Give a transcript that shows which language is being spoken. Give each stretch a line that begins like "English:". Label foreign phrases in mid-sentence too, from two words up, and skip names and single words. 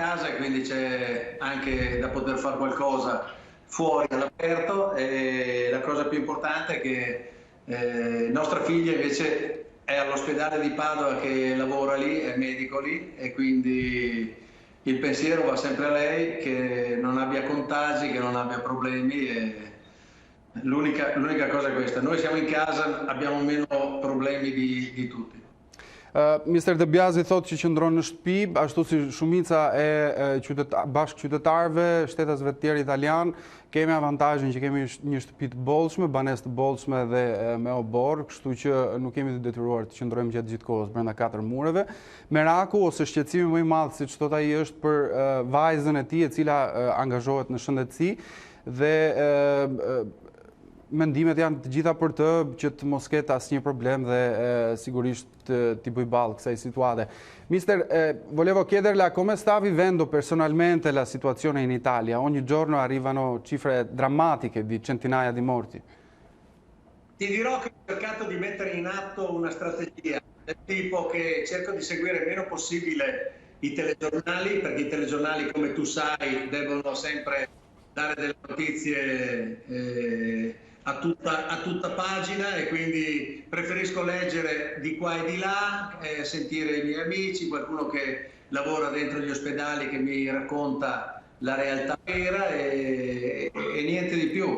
Italian: casa e quindi c'è anche da poter fare qualcosa fuori all'aperto e la cosa più importante è che nostra figlia invece è all'ospedale di Padova che lavora lì, è medico lì e quindi il pensiero va sempre a lei che non abbia contagi, che non abbia problemi e l'unica cosa è questa. Noi siamo in casa, abbiamo meno problemi di tutti.
Albanian: Mr. De Biasi thotë që qëndron në shtëpi, ashtu si shumica e bashkëqytetarëve, shtetasve të tjerë italian, kemi avantazhin që kemi një shtëpi të bollshme, banesë të bollshme dhe me obor, kështu që nuk kemi të detyruar të qëndrojmë gjatë gjithë kohës brenda 4 mureve. Meraku ose shqetësimi më i madh, siç thot ai, është për vajzën e tij, e cila angazhohet në shëndetësi dhe mendimet janë të gjitha për të që të mos ketë asnjë problem dhe sigurisht ti bëj ballë kësaj situate.
Italian: Mister, volevo chiederle come sta vivendo personalmente la situazione in Italia? Ogni giorno arrivano cifre drammatiche di centinaia di morti. Ti dirò che ho cercato di mettere in atto una strategia del tipo che cerco di seguire il meno possibile i telegiornali, perché i telegiornali, come tu sai, devono sempre dare delle notizie a tutta pagina e quindi preferisco leggere di qua e di là, sentire i miei amici, qualcuno che lavora dentro gli ospedali che mi racconta la realtà vera e niente di più.